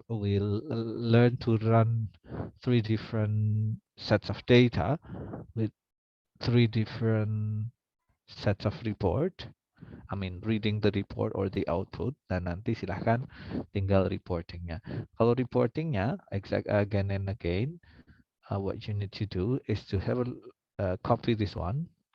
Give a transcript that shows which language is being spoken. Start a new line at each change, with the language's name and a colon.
English: We learned to run 3 different sets of data with 3 different sets of report. I mean, reading the report or the output.
Indonesian: Dan nanti silahkan tinggal reportingnya. Kalau reportingnya,
English: again and again, what you need to do is to have copy this one.